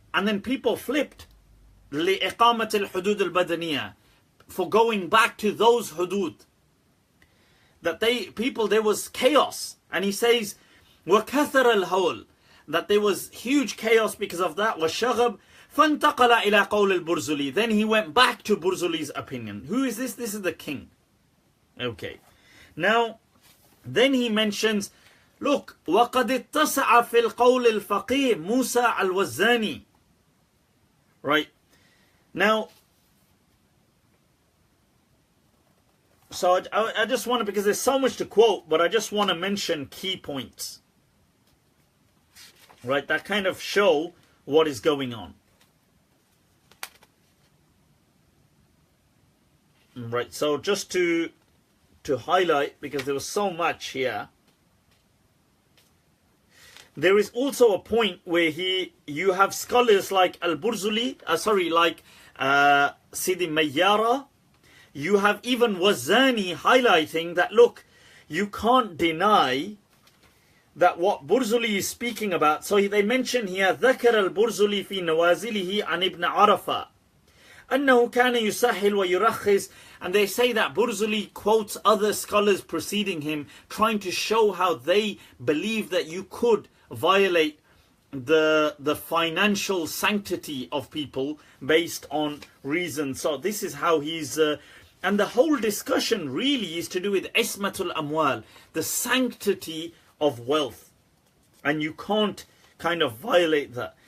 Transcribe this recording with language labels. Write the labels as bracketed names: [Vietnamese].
[English] And then people flipped [Arabic] لِإِقَامَةِ الْحُدُودِ الْبَدَنِيَةِ, [English] for going back to those hudud. That there was chaos. And he says, [Arabic] وَكَثَرَ الْهَوْلِ, [English] that there was huge chaos because of that. [Arabic] وَالشَّغَبْ فَانْتَقَلَ إِلَىٰ قَوْلِ الْبُرْزُلِي. [English] Then he went back to Burzuli's opinion. Who is this? This is the king. Okay. Now, then he mentions, look, [Arabic] وَقَدِ اتَّسَعَ فِي الْقَوْلِ الْفَقِيهِ مُوسَى الْوَزَّانِي. [English] Right. Now, so I just want to, because there's so much to quote, but I just want to mention key points. Right, that kind of show what is going on. Right, so just to highlight, because there was so much here. There is also a point where you have scholars like Al-Burzuli, like Sidi Mayyara. You have even Wazani highlighting that, look, you can't deny that what Burzuli is speaking about. So they mention here, [Arabic] ذكر البرزلي في نوازله عن ابن عرفة أنه كان يسهل ويرخص. [English] And they say that Burzuli quotes other scholars preceding him, trying to show how they believe that you could violate the financial sanctity of people based on reason. So this is how he's and the whole discussion really is to do with ismatul amwal, the sanctity of wealth, and you can't kind of violate that.